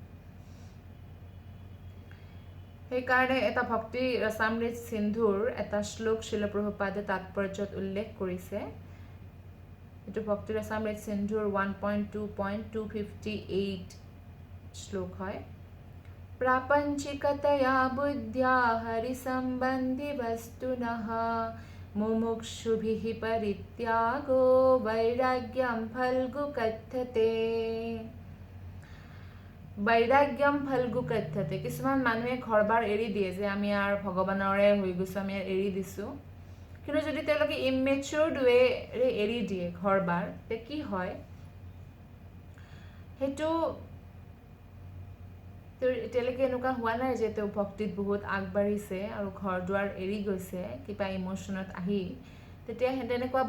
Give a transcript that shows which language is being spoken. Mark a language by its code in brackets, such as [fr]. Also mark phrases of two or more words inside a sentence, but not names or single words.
[as] সেইকাৰণে এটা ভক্তি ৰসামৃত সিন্ধুৰ এটা শ্লোক শিল প্ৰভুপাদে তাৎপৰ্যত উল্লেখ কৰিছে এইটো ভক্তি ৰসামৃত সিন্ধুৰ 1.2.258 শ্লোক হয় [sa] प्रापंचिकतया बुद्ध्या हरिसंबंधी वस्तुनः मुमुक्षुभिः परित्यागो वैराग्यं फल्गु कथ्यते বৈৰাগ্যম ফল্গু কথ্যতে [as] কিছুমান মানুহে ঘৰবাৰ এৰি দিয়ে যে আমি আৰু ভগৱানৰে হৈ গৈছোঁ আমি এৰি দিছোঁ কিন্তু যদি তেওঁলোকে ইমেচিউৰ্ড ৱেৰে এৰি দিয়ে ঘৰবাৰ তে কি হয় সেইটো এতিয়ালৈকে এনেকুৱা হোৱা নাই যে তেওঁ ভক্তিত বহুত আগবাঢ়িছে আৰু ঘৰ দুৱাৰ এৰি গৈছে কিবা ইমোশ্যনত আহি তেতিয়া তেনেকুৱা